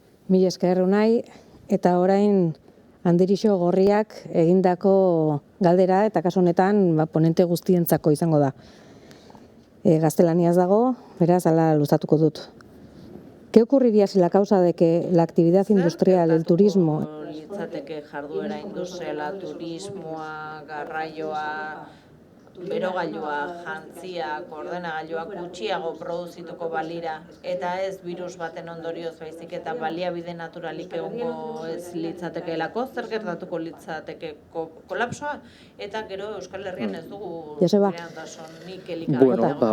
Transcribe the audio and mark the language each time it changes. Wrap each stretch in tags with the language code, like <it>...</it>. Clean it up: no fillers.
<eu>Mila esker Unai, eta orain Anderixo Gorriak egindako galdera, eta kasu honetan ponente guztientzako izango da. Gaztelaniaz dago, beraz, hala luzatuko dut.</eu> <es>¿Qué ocurriría si la causa de que la actividad industrial, el turismo...</es> <eu>Litzateke jarduera industriala, turismoa, garraioa, berogailua, jantziak, ordenagailuak gutxiago produzituko balira, eta ez virus baten ondorioz baizik eta baliabide naturalik egongo ez litzatekeelako, zer gertatuko litzateke kolapsoa, eta gero Euskal Herrian ez dugu bereantasunik elikagaia.</eu>